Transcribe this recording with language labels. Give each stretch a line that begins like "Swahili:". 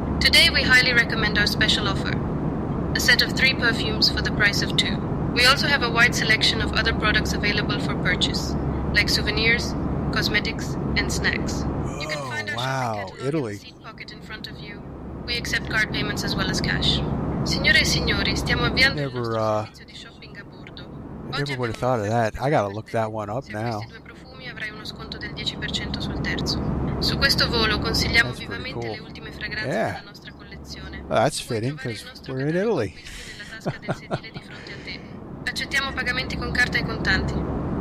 English: Today we highly recommend our special offer. A set of 3 perfumes for the price of 2. We also have a wide selection of other products available for purchase, like souvenirs, cosmetics, and snacks. You can find our shopping catalog Italy. in the seat pocket in front of you. We accept card payments as well as cash.
Italian: Signore e signori, stiamo avviando il nostro servizio di shopping a bordo.
English: I never would have thought of that. I gotta look that one up now.
Italian: Se acquisti 2 profumi avrai uno sconto del 10% sul terzo. Su questo volo consigliamo vivamente le ultime fragranze della nostra collezione.
English: Well, that's fitting because we're in Italy.
Italian: Tasca del sedile di fronte a te. Accettiamo pagamenti con carta e contanti.